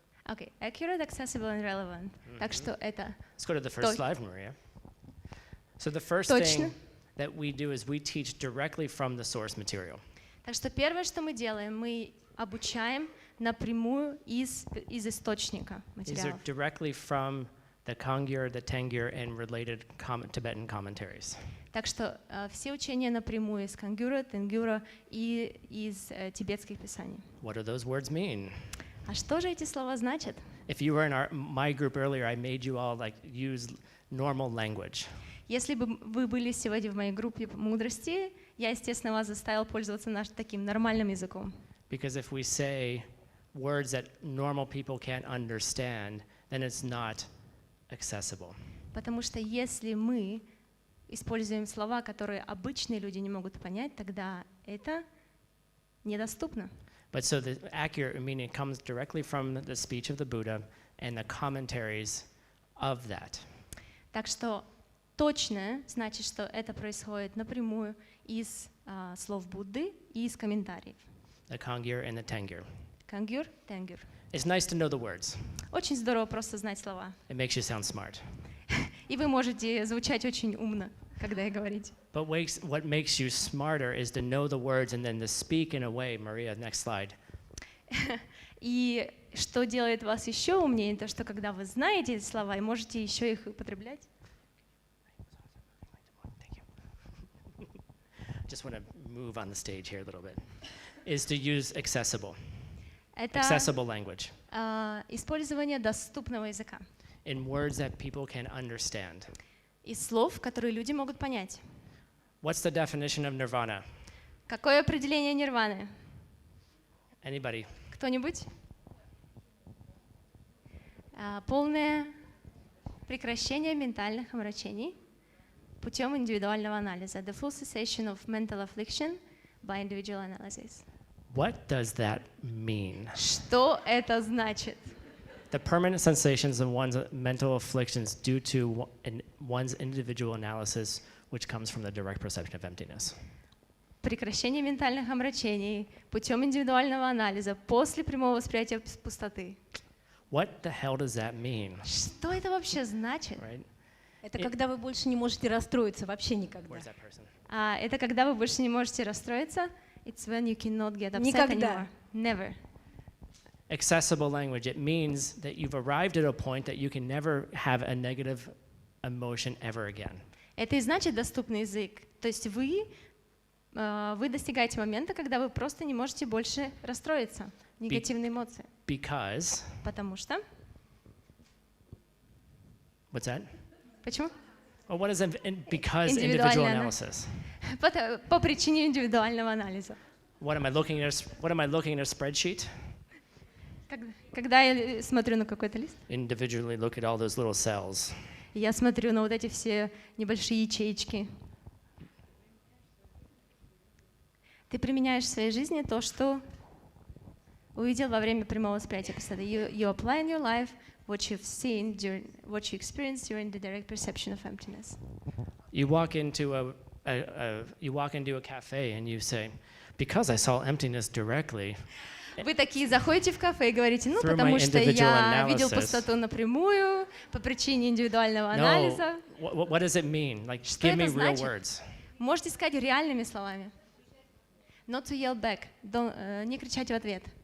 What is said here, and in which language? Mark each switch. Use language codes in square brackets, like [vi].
[en] Okay, accurate, accessible and relevant. [ru] Так что это [en] Let's go to the first slide, Maria. So the first [ru] Точно. [en] thing that we do is we teach directly from the source material. [ru] Так что первое, что мы делаем, мы обучаем напрямую из источника [en] These are [ru] материалов. [en] directly from the Kangyur, the Tengyur, and related Tibetan commentaries. [ru] Так что все учения напрямую из Кангюра, Тенгюра и из тибетских писаний. [en] What do those words mean? [ru] А что же эти слова значат? [en] If you were in my group earlier, I made you all use normal language. [ru] Если бы вы были сегодня в моей группе мудрости, я, естественно, вас заставил пользоваться таким нормальным языком. [en] Because if we say words that normal people can't understand, then it's not accessible. [ru] Потому что если мы используем слова, которые обычные люди не могут понять, тогда это недоступно. [en] But so the accurate meaning comes directly from the speech of the Buddha and the commentaries of that. [ru] Так что точное значит, что это происходит напрямую из слов Будды и из комментариев. [en] The Kangyur and the Tengyur. [ru] Кангюр, Тенгюр. [en] It's nice to know the words. [ru] Очень здорово просто знать слова. [en] It makes you sound smart. [ru] И вы можете звучать очень умно, когда говорите. [en] But what makes you smarter is to know the words and then to speak in a way. Maria, next slide. [ru] И что делает вас еще умнее, то что когда вы знаете эти слова и можете еще их употреблять. [en] Just want to move on the stage here a little bit. Is to use accessible [ru] Это [en] language [ru] использование доступного языка. [en] in words that people can understand. [ru] Из слов, которые люди могут понять. [en] What's the definition of nirvana? [ru] Какое определение нирваны? [en] Anybody? [ru] Кто-нибудь? Полное прекращение ментальных омрачений путем индивидуального анализа. [en] The full cessation of mental affliction by individual analysis. What does that mean? [ru] Что это значит? [en] The permanent sensations of one's mental afflictions due to one's individual analysis, which comes from the direct perception of emptiness. [ru] Прекращение ментальных омрачений путем индивидуального анализа после прямого восприятия пустоты. [en] What the hell does that mean? [ru] Что это вообще значит? [en] Right? [ru] Это когда вы больше не можете расстроиться, вообще никогда. [en] Where's that person? [ru] Это когда вы больше не можете расстроиться. [en] It's when you cannot get upset [ru] Никогда. [en] anymore. Never. Accessible language. It means that you've arrived at a point that you can never have a negative emotion ever again. [ru] Это и значит доступный язык. То есть вы достигаете момента, когда вы просто не можете больше расстроиться. Негативные эмоции. [en] Because, [ru] Потому что... [en] what's that? [ru] Почему? [en] Well, what is because [ru] Индивидуальное [en] individual [ru] ана- [en] analysis? [ru] По причине индивидуального анализа. [en] What am I looking at? What am I looking at a spreadsheet? [ru] Когда я смотрю на какой-то лист, [en] Individually look at all those little cells. [ru] я смотрю на вот эти все небольшие ячеечки. Ты применяешь в своей жизни то, что увидел во время прямого восприятия пустоты. [en] You apply in your life what you've seen, what you experienced during the direct perception of emptiness. You walk into a cafe and you say, because I saw emptiness directly, [ru] Вы такие заходите в кафе и говорите, ну, [en] Through [ru] потому [en] my [ru] что я [en] individual [ru] видел [en] analysis. [ru] пустоту напрямую по причине индивидуального [en] no, [ru] анализа. [en] what does it mean? Like, [ru] Что [en] give me [ru] это [en] real [ru] значит? [en] words. [ru] Можете сказать реальными словами. [en] Not to yell back. [ru] Не кричать в ответ.